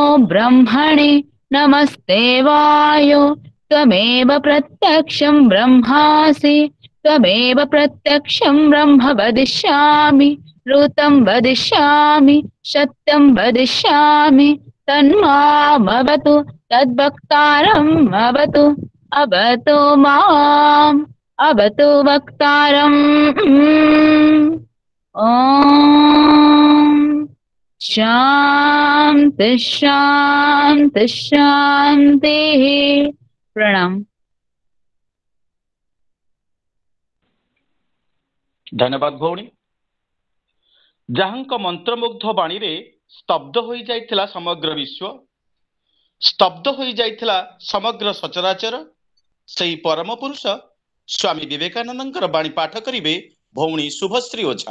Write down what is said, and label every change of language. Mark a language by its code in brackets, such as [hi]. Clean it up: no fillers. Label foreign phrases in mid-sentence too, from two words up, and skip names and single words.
[sa] ब्रह्मणे नमस्ते वायो त्वमेव प्रत्यक्षं ब्रह्मासि त्वमेव प्रत्यक्षं ब्रह्म वदिष्यामि ऋतं वदिष्यामि सत्यं वदिष्यामि तन्मामवतु तद्वक्तारम् अवतु अवतु माम् अवतु वक्तारम्। ॐ शान्ति शान्ति शान्तिः। [or] प्रणाम। ଧନ୍ୟବାଦ ଭଉଣୀ। ଯାହାଙ୍କ ମନ୍ତ୍ରମୁଗ୍ଧ ବାଣୀରେ ସ୍ତବ୍ଧ ହୋଇଯାଇଥିଲା ସମଗ୍ର ବିଶ୍ୱ, ସ୍ତବ୍ଧ ହୋଇଯାଇଥିଲା ସମଗ୍ର ସଚରାଚର, ସେହି ପରମ ପୁରୁଷ ସ୍ୱାମୀ ବିବେକାନନ୍ଦଙ୍କର ବାଣୀ ପାଠ କରିବେ ଭଉଣୀ ଶୁଭଶ୍ରୀ ଓଝା।